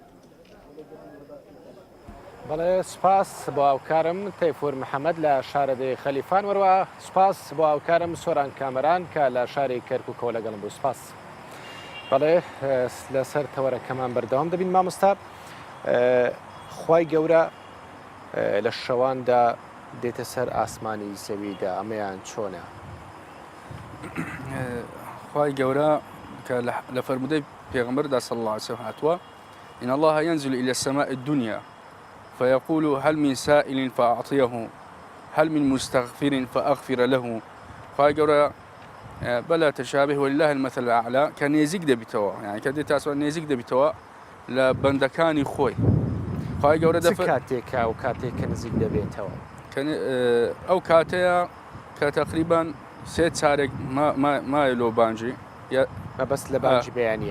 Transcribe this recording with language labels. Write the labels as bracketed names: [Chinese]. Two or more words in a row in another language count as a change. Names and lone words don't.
[Central Kurdish] بەڵێ سپاس بۆ ئاوکارم تەیفور محەممەد لە شارەدەی خەلیفان وەروە سپاس بۆ ئاوکارم سۆران کامەران کە لە شاری کەرکووکەوە لەگەڵم بوو سپاس بەڵێ لەسەر تەوەرەکەمان بەردەوام دەبین مامۆستا خوای گەورە لە شەواندا دێتە سەر ئاسمانی زەویدا ئەمەیان چۆنە خوای گەورە کە لە فەرمودەی پێغەمبەردا [Arabic] صلی الله عليه وسلم [Central Kurdish] هاتووە [Arabic] إن الله ينزل إلى السماء الدنيا فيقول هل من سائل فأعطيه هل من مستغفر فأغفر له [Central Kurdish] خوای گەورە بەلا تەشابه [Arabic] ولله المثل الأعلى [Central Kurdish] کە نێزیک دەبیتەوە یعنی کە دێت تاسوە نێزیک دەبیتەوە لە بەندەکانی خۆی خوای گەورە کاتێکە و کاتێک کە نزیک دەبێتەوە ئەو کاتەیە کە تقریبان سێ چارێک مایە لۆ بانجی بەس لە بانجی بەیانیە